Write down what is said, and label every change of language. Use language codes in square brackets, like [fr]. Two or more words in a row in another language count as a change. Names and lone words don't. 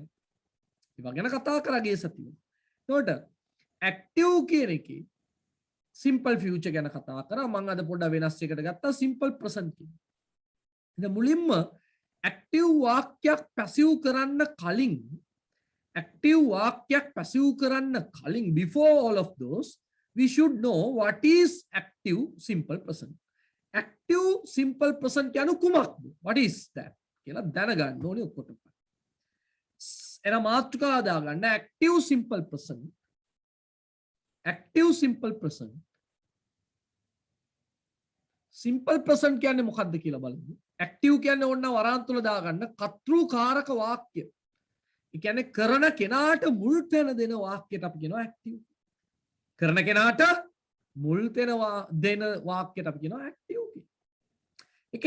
[si] ඒවා ගැන කතා කරා ගිය සතියේ. එතකොට ඇක්ටිව් කියන එකේ [en] simple future [si] ගැන කතා කරා. මම අද පොඩ්ඩක් වෙනස් එකකට ගත්තා [en] simple present [si] කියන. ඉතින් මුලින්ම ඇක්ටිව් වාක්‍යයක් පැසිව් කරන්න කලින් [en] before all of those we should know what is active simple present. Active simple present [si] කියන්නේ කුමක්ද? [en] What is that? [si] කියලා දැනගන්න ඕනේ ඔක්කොටම. එන මාතෘකාව දාගන්න [en] active simple present. Active simple present. Simple present [si] කියන්නේ මොකක්ද කියලා බලමු. Active කියන්නේ ඕන්න වරාන් තුල දාගන්න කර්තෘකාරක වාක්‍ය. ඒ කියන්නේ කරන කෙනාට මුල් තැන දෙන වාක්‍යයට අපි කියනවා active. කරන කෙනාට මුල් දෙන වාක්‍යයට අපි කියනවා ඇක්ටිව් කියලා.